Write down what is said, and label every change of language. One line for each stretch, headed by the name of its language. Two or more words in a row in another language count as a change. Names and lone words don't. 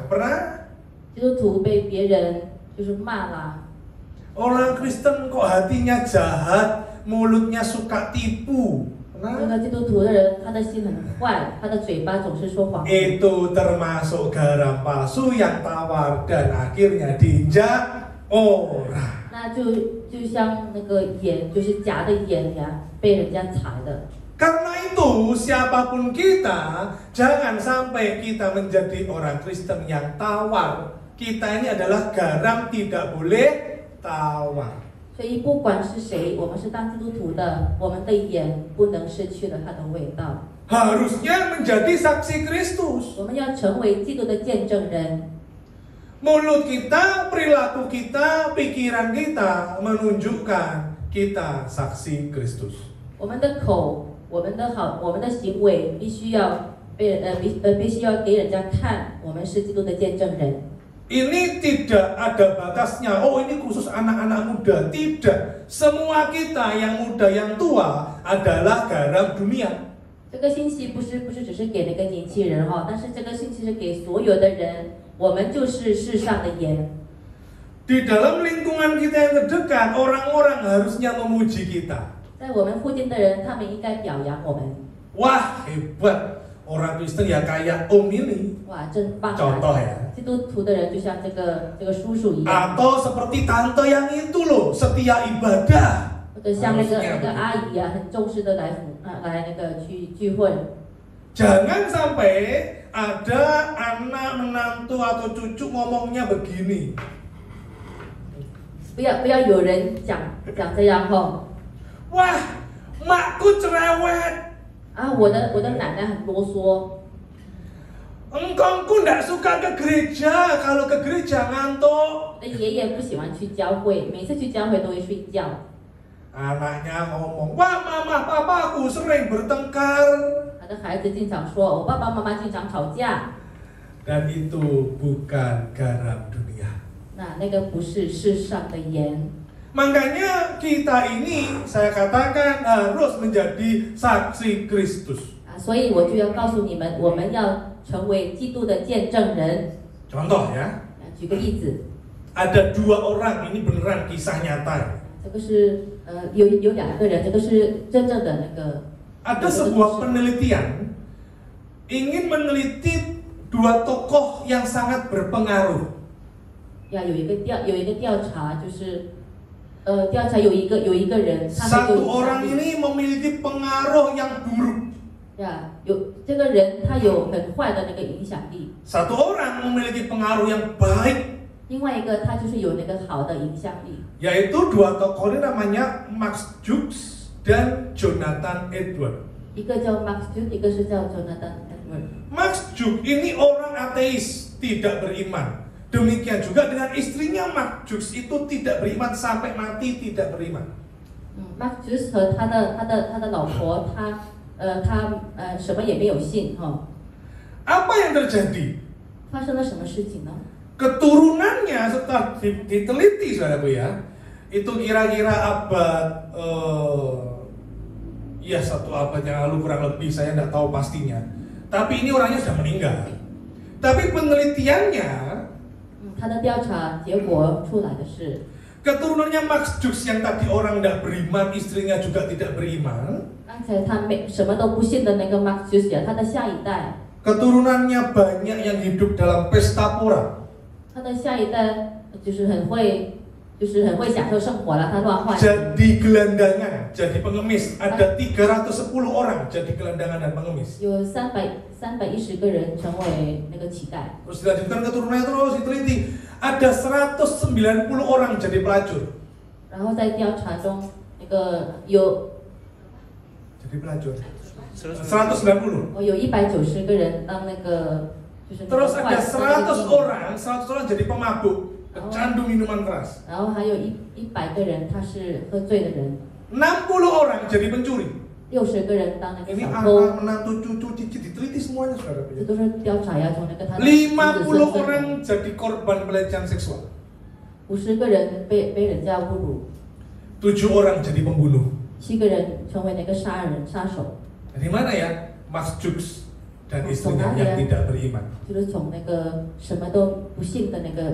Indonesian: Pernah?
Chinese: 基督徒被别人就是骂啦。
Indonesian: Orang Kristen kok hatinya jahat, mulutnya suka tipu.
Chinese: 那个基督徒的人，他的心很坏，他的嘴巴总是说谎。
Indonesian: Itu termasuk garam palsu yang tawar dan akhirnya diinjak orang.
Chinese: 那就像那个盐，就是假的盐呀，被人家踩的。
Indonesian: Karena itu siapapun kita, jangan sampai kita menjadi orang Kristen yang tawar. Kita ini adalah garam, tidak boleh tawar.
Chinese: 所以不管是谁，我们是当基督徒的，我们的盐不能失去了它的味道。
Indonesian: Harusnya menjadi saksi Kristus.
Chinese: 我们要成为基督的见证人。
Indonesian: Mulut kita, perilaku kita, pikiran kita menunjukkan kita saksi Kristus.
Chinese: 我们的口，我们的行为必须要必须要给人家看，我们是基督的见证人。
Indonesian: Ini tidak ada batasnya. Oh, ini khusus anak-anak muda. Tidak. Semua kita yang muda, yang tua adalah garam dunia.
Chinese: 这个信息不是只是给那个年轻人哈，但是这个信息是给所有的人。我们就是世上的盐。
Indonesian: Di dalam lingkungan kita yang terdekat, orang-orang harusnya memuji kita.
Chinese: 在我们附近的人，他们应该表扬我们。
Indonesian: Wah, hebat. Orang Kristen ya kayak Om ini.
Chinese: 哇，真棒！
Indonesian: Contoh ya.
Chinese: 基督徒的人就像这个叔叔一样，
Indonesian: Atau seperti tante yang itu loh, setia ibadah.
Chinese: 或者像那个阿姨啊，很重视的来那个去聚会。
Indonesian: Jangan sampai ada anak menantu atau cucu ngomongnya begini.
Chinese: 不要有人讲这样哈。
Indonesian: Wah, makku cerewet.
Chinese: 啊，我的奶奶很啰嗦。
Indonesian: Engkongku nggak suka ke gereja, kalau ke gereja ngantuk.
Chinese: 我的爷爷不喜欢去教会，每次去教会都会睡觉。
Indonesian: Anaknya ngomong, wah mama papaku sering bertengkar.
Chinese: 他的孩子经常说，我爸爸妈妈经常吵架。
Indonesian: Dan itu bukan garam dunia.
Chinese: 那个不是世上的盐。
Indonesian: Makanya kita ini, saya katakan harus menjadi saksi Kristus.
Chinese: 所以我就要告诉你们，我们要成为基督的见证人。
Indonesian: Contoh ya.
Chinese: 举个例子。
Indonesian: Ada 2 orang, ini beneran kisah nyata.
Chinese: 这个是有2个人，这个是真正的那个。
Indonesian: Ada sebuah penelitian ingin meneliti 2 tokoh yang sangat berpengaruh.
Chinese: 呀，有一个调查，就是调查有一个人，他
Indonesian: Satu orang ini memiliki pengaruh yang buruk.
Chinese: 呀，这个人他有很坏的那个影响力。
Indonesian: Satu orang memiliki pengaruh yang baik.
Chinese: 另外一个他就是有那个好的影响力。
Indonesian: Yaitu 2 tokoh ini namanya Max Jukes dan Jonathan Edwards.
Chinese: 一个叫 Max Jukes，一个是叫 Jonathan Edwards。
Indonesian: Max Jukes ini orang ateis, tidak beriman. Demikian juga dengan istrinya Markus itu tidak beriman sampai mati tidak beriman.
Chinese: Markus 和他的老婆，他什么也没有信哈。
Indonesian: Apa yang terjadi?
Chinese: 发生了什么事情呢？
Indonesian: Keturunannya setelah diteliti saudaraku ya, itu kira-kira abad ya 1 abad yang lalu kurang lebih, saya tidak tahu pastinya. Tapi ini orangnya sudah meninggal. Tapi penelitiannya
Chinese: 他的调查结果出来的是，
Indonesian: keturunannya Markus yang tadi orang tidak beriman, istrinya juga tidak beriman.
Chinese: 刚才他什么都不信的那个 Markus 呀，他的下一代，
Indonesian: Keturunannya banyak yang hidup dalam pesta pora.
Chinese: 他的下一代就是很会享受生活了，他乱换。
Indonesian: Jadi gelandangan, jadi pengemis. Ada 310 orang jadi gelandangan dan pengemis.
Chinese: 有310个人成为那个乞丐。
Indonesian: Terus dilanjutkan keturunannya terus diteliti. Ada 190 orang jadi pelacur.
Chinese: 然后在调查中，那个有
Indonesian: Jadi pelacur. 190.
Chinese: 有190个人当那个就是那个
Indonesian: Terus ada 100 orang jadi pemabuk, pecandu minuman keras.
Chinese: 然后还有100个人他是喝醉的人，
Indonesian: 60 orang jadi pencuri.
Chinese: 60 个人当那个
Indonesian: Ini
Chinese: 小偷。
Indonesian: anak, menantu, cucu, cicit diteliti semuanya saudara.
Chinese: 这都是调查呀，从那个他的
Indonesian: 50 orang jadi korban pelecehan seksual.
Chinese: 50个人被人家侮辱，
Indonesian: 7 orang jadi pembunuh.
Chinese: 7 个人成为那个杀手。
Indonesian: Dari mana ya? Markus dan istrinya yang tidak beriman.
Chinese: 就是从那个什么都不信的那个